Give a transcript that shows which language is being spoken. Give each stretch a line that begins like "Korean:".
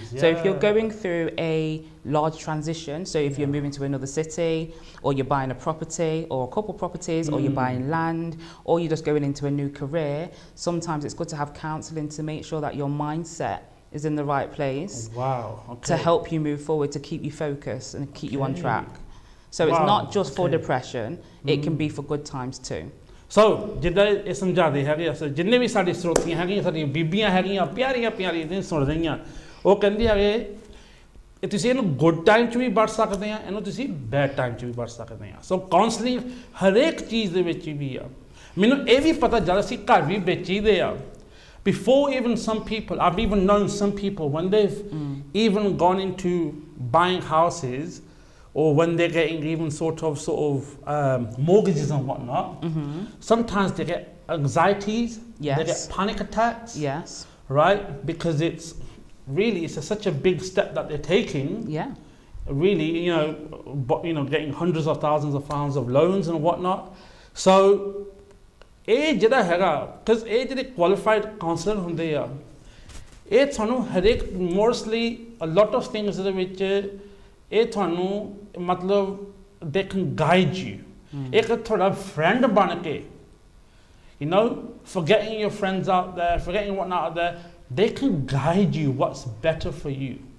English: So if you're going through a large transition, so if you're moving to another city, or you're buying a property, or a couple properties, or you're buying land, or you're just going into a new career, sometimes it's good to have counselling to make sure that your mindset is in the right place to help you move forward, to keep you focused and keep you on track. So it's not just for depression, it can be for good times too.
Punjabi: So, ਜਿੱਦਾਂ ਇਹ ਸਮਝਾਦੇ ਹੈਗੇ ਆ ਜਿੰਨੇ ਵੀ ਸਾਡੇ ਸਰੋਤੀਆਂ ਹੈਗੀਆਂ ਸਾਡੀਆਂ ਬੀਬੀਆਂ ਹੈਗੀਆਂ ਪਿਆਰੀਆਂ ਜਿਹਨਾਂ ਸੁਣ ਰਹੀਆਂ ਉਹ ਕਹਿੰਦੇ ਹੈਗੇ ਇਹ ਤੁਸੀਂ ਇਹਨੂੰ ਗੁੱਡ ਟਾਈਮ 'ਚ ਵੀ ਵਰਤ ਸਕਦੇ ਆ ਇਹਨੂੰ ਤੁਸੀਂ ਬੈਡ ਟਾਈਮ 'ਚ ਵੀ ਵਰਤ ਸਕਦੇ ਆ ਸੋ ਕਾਉਂਸਲਿੰਗ ਹਰੇਕ ਚੀਜ਼ ਦੇ ਵਿੱਚ ਵੀ ਆ ਮੈਨੂੰ ਇਹ ਵੀ ਪਤਾ ਜਦ ਅਸੀਂ ਘਰ ਵੀ ਵੇਚੀਦੇ ਆ
English: before even some people I've even known some people when they've even gone into buying houses or when they're getting even sort of mortgages and whatnot, sometimes they get anxieties, they get panic attacks, right? Because it's such a big step that they're taking. Really, getting hundreds of thousands of pounds of loans and whatnot. So, because a qualified counselor
Punjabi: hunde ya,
English: it's mostly a lot of things which मतलब they can guide you
Hindi: एक थोड़ा friend बन के
English: forgetting your friends out there forgetting whatnot out there they can guide you what's better for you